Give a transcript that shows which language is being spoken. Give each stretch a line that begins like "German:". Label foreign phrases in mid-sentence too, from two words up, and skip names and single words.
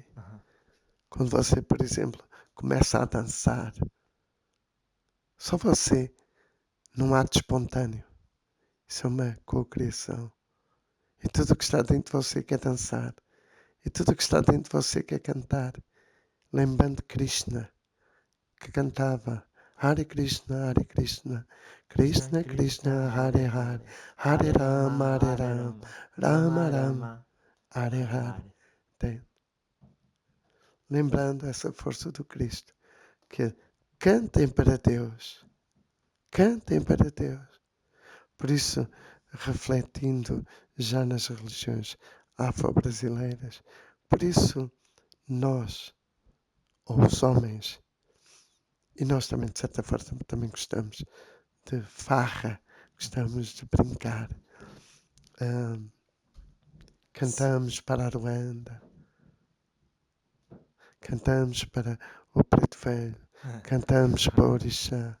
Portuguese: Quando você, por exemplo, começa a dançar, só você, num ato espontâneo, isso é uma cocriação. E tudo que está dentro de você quer dançar. E tudo que está dentro de você quer cantar. Lembrando Krishna, que cantava Hare Krishna, Hare Krishna, Krishna Krishna, Hare Hare, Hare Rama, Hare Rama, Rama Rama, Hare Hare. Lembrando essa força do Cristo, que cantem para Deus, cantem para Deus. Por isso, refletindo já nas religiões afro-brasileiras, por isso nós, ou os homens, e nós também, de certa forma, também gostamos de farra, gostamos de brincar, cantamos para a Ruanda, cantamos para o Preto Velho, cantamos para o Orixá.